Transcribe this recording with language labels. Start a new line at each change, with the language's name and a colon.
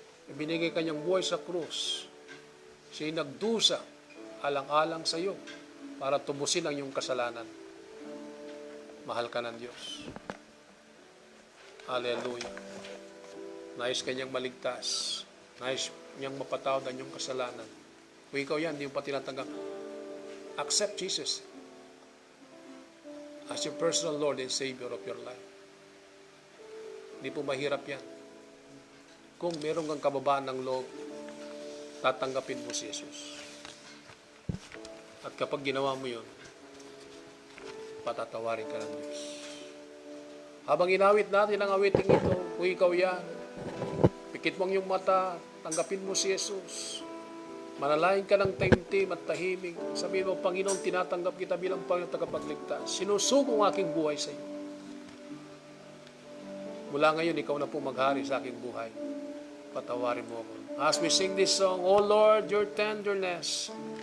Filipino: Ibinigay kanyang buhay sa krus. Siya ay nagdusa alang-alang sa iyo para tubusin ang iyong kasalanan. Mahal ka ng Diyos. Hallelujah. Nais kanyang maligtas. Nais niyang mapatawad ang iyong kasalanan. Kung ikaw yan, hindi mo pa tinatanggap.
English: Accept Jesus as your personal Lord and Savior of your life.
Filipino: Hindi po mahirap yan. Kung meron kang kababaan ng loob, tatanggapin mo si Jesus. At kapag ginawa mo yun, patatawarin ka ng Diyos. Habang inawit natin ang awiting ito, kung ikaw yan, pikit mo ang iyong mata, tanggapin mo si Jesus. Manalangin ka ng taimtim at tahimik. Sabihin mo, Panginoon, tinatanggap kita bilang Panginoon tagapagligtas. Sinusugo ang aking buhay sa iyo. Mula ngayon, ikaw na po maghari sa aking buhay. Patawarin mo ako.
English: As we sing this song, O Lord, your tenderness.